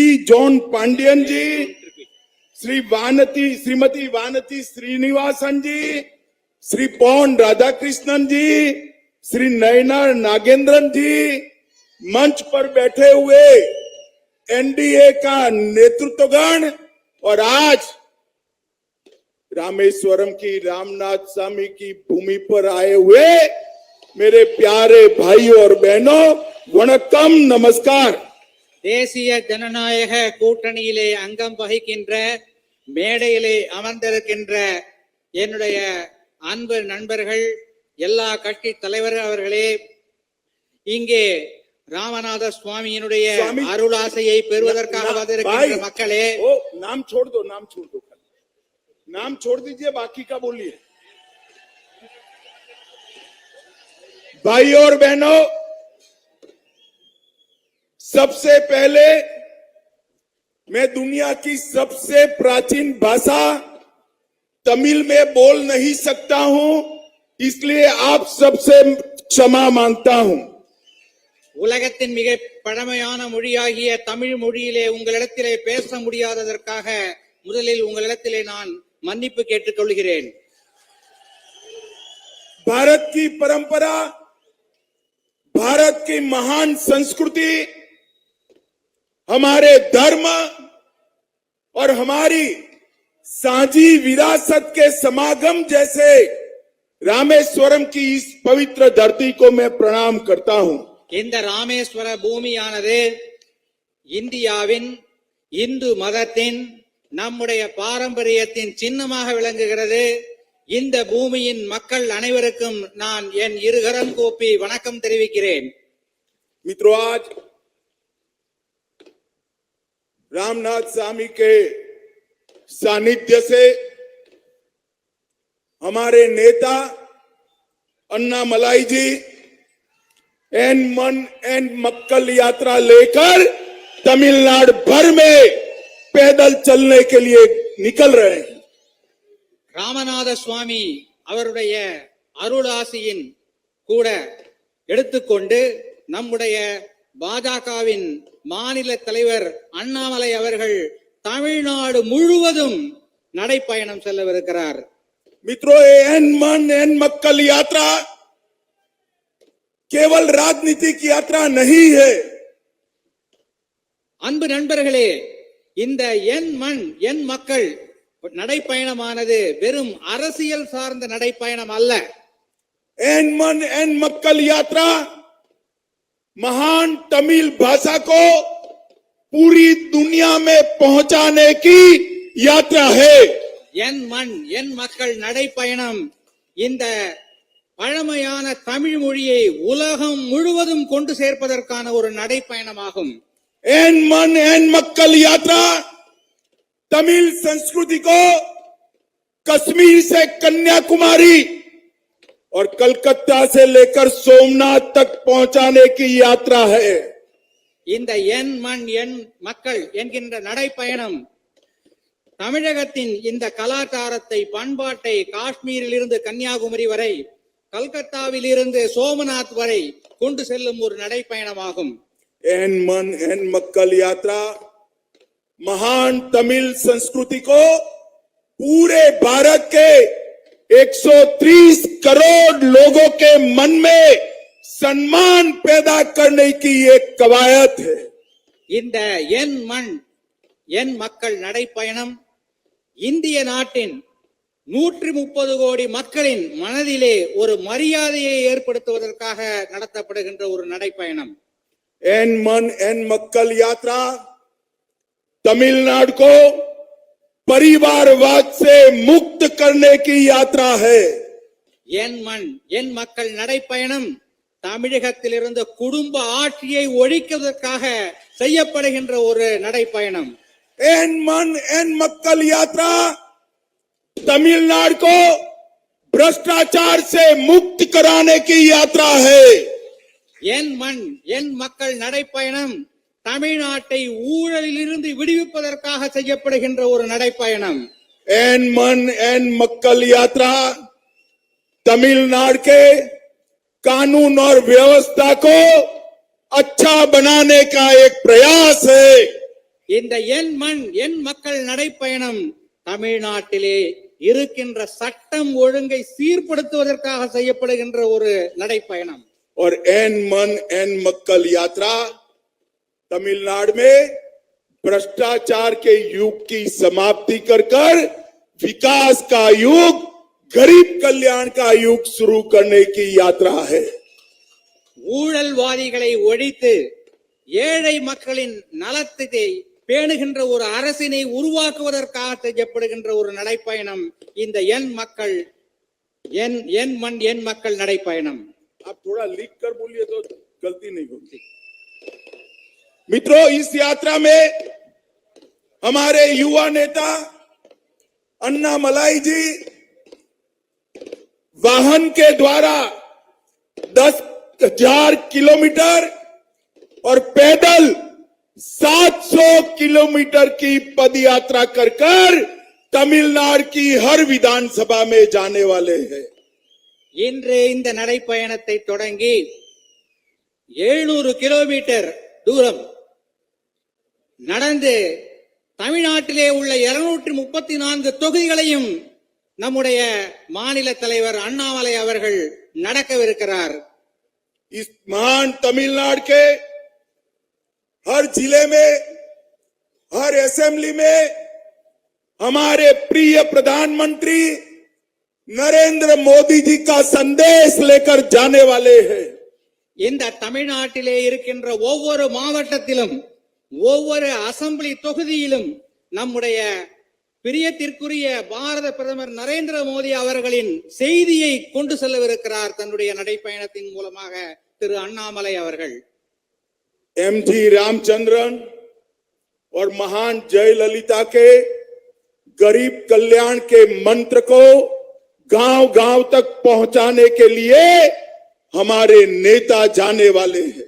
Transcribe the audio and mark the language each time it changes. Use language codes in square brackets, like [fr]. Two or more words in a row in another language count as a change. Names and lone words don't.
[hi] जॉन पांडियन जी, श्रीमती वानती श्रीनिवासन जी, श्री पौन राधाकृष्णन जी, श्री नयनार नागेंद्रन जी, मंच पर बैठे हुए एनडीए का नेतृत्वगण और आज रामेश्वरम की रामनाथ स्वामी की भूमि पर आए हुए मेरे प्यारे भाइयों और बहनों, वणक्कम, नमस्कार। [ta] தேசிய ஜனநாயக கூட்டணியிலே அங்கம் வகிக்கின்ற மேடையிலே அமர்ந்திருக்கின்ற என்னுடைய அன்பு நண்பர்கள், எல்லா கட்சி தலைவர்கள் அவர்களே, இங்கே ராமநாத சுவாமியினுடைய அருளாசையை பெறுவதற்காக வந்திருக்கின்ற மக்களே, [hi] नाम छोड़ दो, नाम छोड़ दो, नाम छोड़ दीजिए, बाकी का बोलिए। भाई और बहनों, सबसे पहले मैं दुनिया की सबसे प्राचीन भाषा तमिल में बोल नहीं सकता हूं, इसलिए आप सबसे क्षमा मांगता हूं। [ta] உலகத்தின் மிக பழமையான மொழியாகிய தமிழ் மொழியிலே உங்களிடத்திலே பேச முடியாததற்காக முதலில் உங்களிடத்திலே நான் மன்னிப்பு கேட்டுக் கொள்கிறேன்। [hi] भारत की परंपरा, भारत की महान संस्कृति, हमारे धर्म और हमारी साझी विरासत के समागम जैसे रामेश्वरम की इस पवित्र धरती को मैं प्रणाम करता हूं। [ta] இந்த ராமேஸ்வர பூமியானது இந்தியாவின் இந்து மதத்தின் நம்முடைய பாரம்பரியத்தின் சின்னமாக விளங்குகிறது। இந்த பூமியின் மக்கள் அனைவருக்கும் நான் என் இருகரம் கூப்பி வணக்கம் தெரிவிக்கிறேன்। [hi] मित्रों, आज रामनाथ स्वामी के सानिध्य से हमारे नेता अन्नामलाई जी एन मन एन मक्कल यात्रा लेकर तमिलनाडु भर में पैदल चलने के लिए निकल रहे हैं। [ta] ராமநாத சுவாமி அவருடைய அருளாசியின் கூட எடுத்துக்கொண்டு நம்முடைய பாஜகவின் மாநில தலைவர் அண்ணாமலை அவர்கள் தமிழ்நாடு முழுவதும் நடைப்பயணம் செல்லவிருக்கிறார். [hi] मित्रों, ये एन मन एन मक्कल यात्रा केवल राजनीतिक यात्रा नहीं है. [ta] அன்பு நண்பர்களே, இந்த என் மண் என் மக்கள் நடைப்பயணமானது வெறும் அரசியல் சார்ந்த நடைப்பயணம் அல்ல. [hi] एन मन एन मक्कल यात्रा महान तमिल भाषा को पूरी दुनिया में पहुंचाने की यात्रा है. [ta] என் மண் என் மக்கள் நடைப்பயணம் இந்த பழமையான தமிழ் மொழியை உலகம் முழுவதும் கொண்டு சேர்ப்பதற்கான ஒரு நடைப்பயணமாகும். [hi] एन मन एन मक्कल यात्रा तमिल संस्कृति को कश्मीर से कन्याकुमारी और कलकत्ता से लेकर सोमनाथ तक पहुंचाने की यात्रा है. [ta] இந்த என் மண் என் மக்கள் என்கின்ற நடைப்பயணம் தமிழகத்தின் இந்த கலாச்சாரத்தை பண்பாட்டை காஷ்மீரில் இருந்து கன்னியாகுமரி வரை கல்கத்தாவில் இருந்து சோமநாத் வரை கொண்டு செல்லும் ஒரு நடைப்பயணமாகும். [hi] एन मन एन मक्कल यात्रा महान तमिल संस्कृति को पूरे भारत के 130 करोड़ लोगों के मन में सम्मान पैदा करने की एक कवायद है. [ta] இந்த என் மண் என் மக்கள் நடைப்பயணம் இந்திய நாட்டின் 130 கோடி மக்களின் மனதிலே ஒரு மரியாதையை ஏற்படுத்துவதற்காக நடத்தப்படுகின்ற ஒரு நடைப்பயணம். [hi] एन मन एन मक्कल यात्रा तमिलनाडु को परिवारवाद से मुक्त करने की यात्रा है. [ta] என் மண் என் மக்கள் நடைப்பயணம் தமிழகத்திலிருந்து குடும்ப ஆட்சியை ஒழிப்பதற்காக செய்யப்படுகின்ற ஒரு நடைப்பயணம். [hi] एन मन एन मक्कल यात्रा तमिलनाडु को भ्रष्टाचार से मुक्त कराने की यात्रा है. [ta] என் மண் என் மக்கள் நடைப்பயணம் தமிழ்நாட்டை ஊழலிலிருந்து விடுவிப்பதற்காக செய்யப்படுகின்ற ஒரு நடைப்பயணம். [hi] एन मन एन मक्कल यात्रा तमिलनाडु के कानून और व्यवस्था को अच्छा बनाने का एक प्रयास है. [ta] இந்த என் மண் என் மக்கள் நடைப்பயணம் தமிழ்நாட்டிலே இருக்கின்ற சட்டம் ஒழுங்கை சீர்படுத்துவதற்காக செய்யப்படுகின்ற ஒரு நடைப்பயணம். [hi] और एन मन एन मक्कल यात्रा तमिलनाडु में भ्रष्टाचार के युग की समाप्ति कर विकास का युग, गरीब कल्याण का युग शुरू करने की यात्रा है. [ta] ஊழல்வாதிகளை ஒழித்து ஏழை மக்களின் நலத்தை பேணுகின்ற ஒரு அரசினை உருவாக்குவதற்காக செய்யப்படுகின்ற ஒரு நடைப்பயணம் இந்த என் மக்கள் என் மண் என் மக்கள் நடைப்பயணம். [hi] आप थोड़ा लिख कर बोलिए तो गलती नहीं होती. मित्रों, इस यात्रा में हमारे युवा नेता अन्नामलाई जी वाहन के द्वारा 10,000 किलोमीटर और पैदल 700 किलोमीटर की पद यात्रा कर तमिलनाडु की हर विधानसभा में जाने वाले हैं. [ta] இன்று இந்த நடைப்பயணத்தை தொடங்கி 700 கிலோமீட்டர் தூரம் நடந்து தமிழ்நாட்டிலே உள்ள 234 தொகுதிகளையும் நம்முடைய மாநில தலைவர் அண்ணாமலை அவர்கள் நடக்கவிருக்கிறார். [hi] इस महान तमिलनाडु के हर जिले में, हर असेंबली में हमारे प्रिय प्रधानमंत्री नरेंद्र मोदी जी का संदेश लेकर जाने वाले हैं. [ta] இந்த தமிழ்நாட்டிலே இருக்கின்ற ஒவ்வொரு மாவட்டத்திலும் ஒவ்வொரு அசெம்பிளி தொகுதியிலும் நம்முடைய பிரியத்திற்குரிய பாரத பிரதமர் நரேந்திர மோடி அவர்களின் செய்தியை கொண்டு செல்லவிருக்கிறார் தன்னுடைய நடைப்பயணத்தின் மூலமாக திரு அண்ணாமலை அவர்கள். [hi] MG रामचंद्रन और महान जयललिता के गरीब कल्याण के मंत्र को गांव-गांव तक पहुंचाने के लिए हमारे नेता जाने वाले हैं.